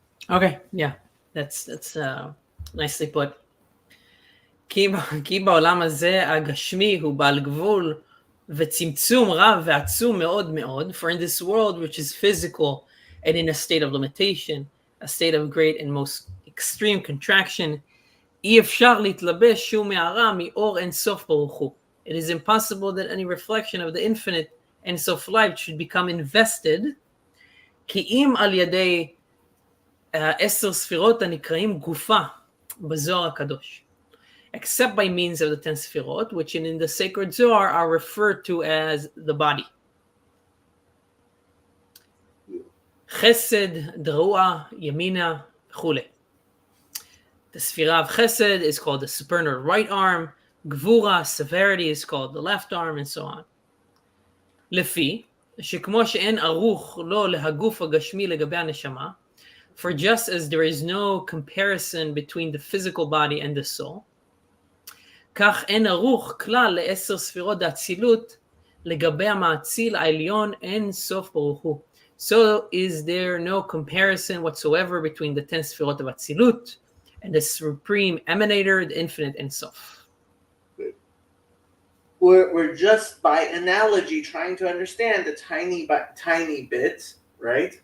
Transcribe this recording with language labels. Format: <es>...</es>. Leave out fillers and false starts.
<en>Okay, yeah, that's nicely put.</en> <he>כי בעולם הזה הגשמי הוא בעל גבול וצמצום רב ועצום מאוד מאוד,</he> <en>for in this world which is physical and in a state of limitation, a state of great and most extreme contraction,</en> <he>אי אפשר להתלבש שום מערה מאור אין סוף ברוך הוא.</he> <en>It is impossible that any reflection of the infinite Ein Sof light should become invested,</en> <he>כי אם על ידי 10 ספירות הנקראים גופה בזוהר הקדוש.</he> <en>Except by means of the 10 sefirot, which in the sacred Zohar are referred to as the body.</en> <arc>Chesed, Drua, Yamina, Chule.</arc> <en>The Sefirah of Chesed is called the supernal right arm. גבורה, severity is called the left arm, and so on.</en> <he>לפי, שכמו שאין ערוך לו להגוף הגשמי לגבי הנשמה,</he> <en>for just as there is no comparison between the physical body and the soul,</en> <he>כך אין ערוך כלל ל10 ספירות האצילות לגבי המאציל העליון אין סוף ברוך הוא.</he> <en>So is there no comparison whatsoever between the 10 ספירות of אצילות and the supreme emanator, the infinite Ein Sof. We're just by analogy trying to understand the tiny bit, right?</en>